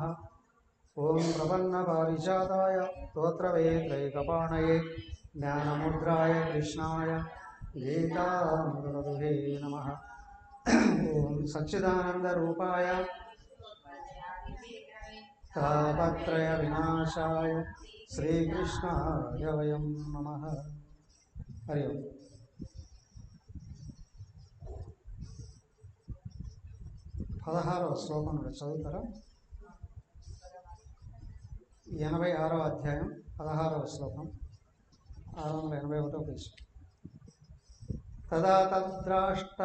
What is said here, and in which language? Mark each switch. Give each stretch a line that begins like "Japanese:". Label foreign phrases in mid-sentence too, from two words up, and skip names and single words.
Sanskrit: ओम प्रपन्नपारिजाताय स्तोत्रवेत्रैकपाणये ज्ञानमुद्राय कृष्णाय गीतामृतदुहे नमः। ओम सच्चिदानन्दरूपाय तापत्रय विनाशाय श्रीकृष्णाय वयं नमः। हरि ओम।
Telugu: 16వ శ్లోకం చదువుతారా? 86వ అధ్యాయం 16వ శ్లోకం 681వ పేజీ.
Sanskrit: తదా తద్రాష్ట